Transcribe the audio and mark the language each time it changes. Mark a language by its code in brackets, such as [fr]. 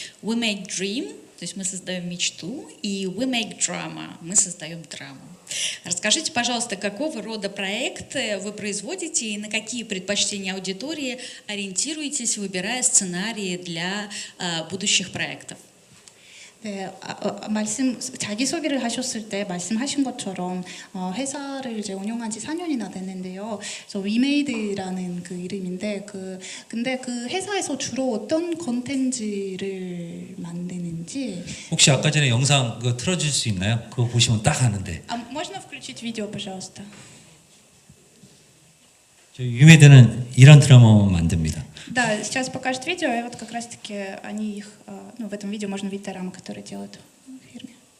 [en] We make dream, [ru] то есть мы создаем мечту, и [en] we make drama, [ru] мы создаем драму. Расскажите, пожалуйста, какого рода проекты вы производите и на какие предпочтения аудитории ориентируетесь, выбирая сценарии для будущих проектов? [ko] 네, 자기소개를 하셨을 때 말씀하신 것처럼 회사를 이제 운영한 지 4년이나 됐는데요. 그래서 위메이드라는 그 이름인데 근데 그 회사에서 주로 어떤 컨텐츠를 만드는지 혹시 아까 전에 영상 그거 틀어줄 수 있나요? 그거 보시면 딱 아는데. [ru] можно включить видео, пожалуйста? [ko] 저희 유메드는 이런 드라마만 만듭니다. [ru] Да, сейчас покажет видео, и вот как раз-таки они их, ну, в этом видео можно видеть дорамы, которые делают в фирме.